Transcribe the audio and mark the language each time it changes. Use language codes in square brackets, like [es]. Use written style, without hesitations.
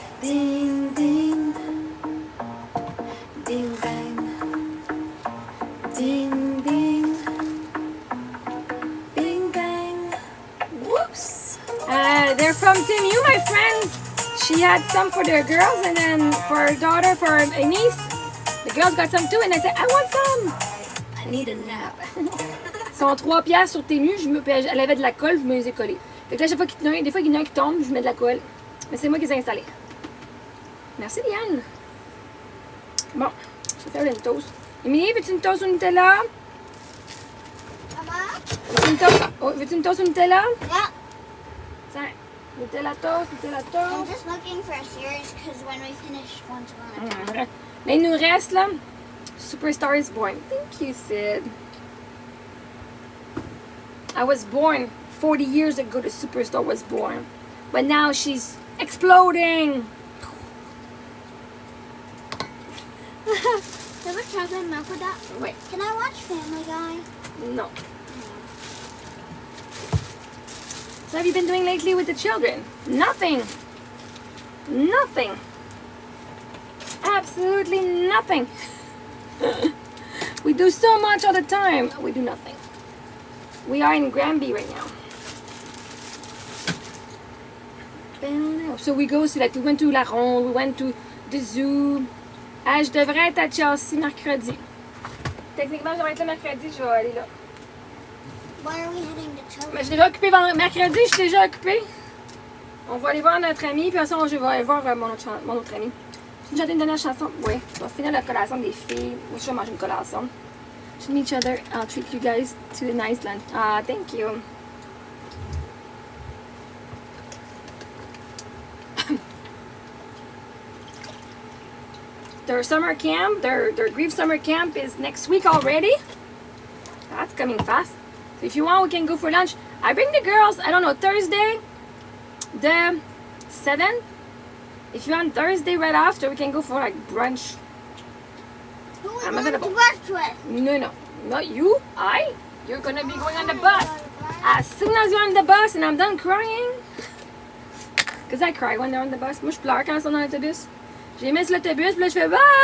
[en] Ding ding, ding bang, ding ding, bing bang. Whoops. They're from Team U, my friend. She had some for their girls and then for her daughter, for her niece. The girls got some too and I said, I want some. I need a nap. [fr] Ils sont 3 piastres sur Temu. Elle avait de la colle, je me les ai collés. Fait que là, chaque fois qu'il y en a un, des fois qu'il y en a un qui tombe, je mets de la colle. Mais c'est moi qui les ai installés. Merci, Liane. Bon, je vais faire une toast. Émilie, veux-tu une toast au Nutella? Mama? Veux-tu une toast, veux-tu une toast au Nutella? [en] Yeah. [fr] Tiens, Nutella toast, Nutella [en] I'm toast. just looking for a series because when we finish one's going to die. [fr] Là, il nous reste, là, Superstar is Born. [en] Thank you, Sid. I was born 40 years ago, the Superstar was born. But now she's exploding. Have a chocolate milk with that? Wait, Can I watch Family Guy? no. So what have you been doing lately with the children? Nothing. Nothing. Absolutely nothing. We do so much all the time. We do nothing. We are in Granby right now. So we go, like we went to La Ronde, we went to the zoo. [fr] Ah, je devrais être à Chelsea mercredi. Techniquement, je devrais être là mercredi, je vais aller là. [en] Why are we heading to Chelsea? [fr] Mais je suis déjà occupée mercredi, je suis déjà occupée. On va aller voir notre ami, puis ensuite je vais aller voir mon autre ami. Tu chantes une dernière chanson? Oui. On va finir la collation des filles. Moi, je vais manger une collation. [en] Should meet each other. I'll treat you guys to a nice lunch. Ah, thank you. Their summer camp, their grief summer camp is next week already. That's coming fast. So if you want, we can go for lunch. I bring the girls, I don't know, Thursday, the 7th. If you want Thursday right after, we can go for like brunch. Who are we I'm going to available. watch with? No, not you. I. You're gonna be going on the bus. As soon as you're on the bus and I'm done crying. Because I cry when they're on the bus. [fr] Moi, je pleure quand ils sont dans l'autobus. J'ai mis sur l'autobus, puis là, je fais bye!